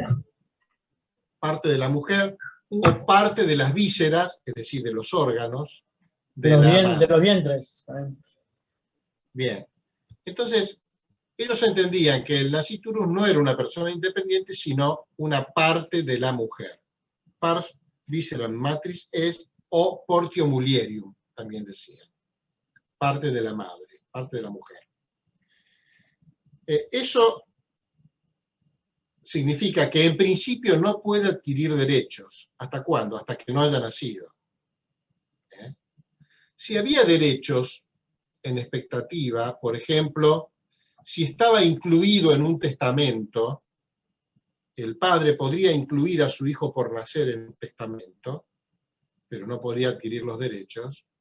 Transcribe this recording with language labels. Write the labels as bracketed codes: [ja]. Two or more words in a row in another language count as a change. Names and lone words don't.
[es] Parte de la mujer o parte de las vísceras, es decir, de los órganos de los vientres. Bien. Entonces, ellos entendían que el nasciturus no era una persona independiente, sino una parte de la mujer. [la] Pars visceram matris es o portio mulierium, [es] también decían. Parte de la madre, parte de la mujer. Eso significa que en principio no puede adquirir derechos. ¿Hasta cuándo? Hasta que no haya nacido. Si había derechos en expectativa, por ejemplo, si estaba incluido en un testamento, el padre podría incluir a su hijo por nacer en un testamento, pero no podría adquirir los derechos.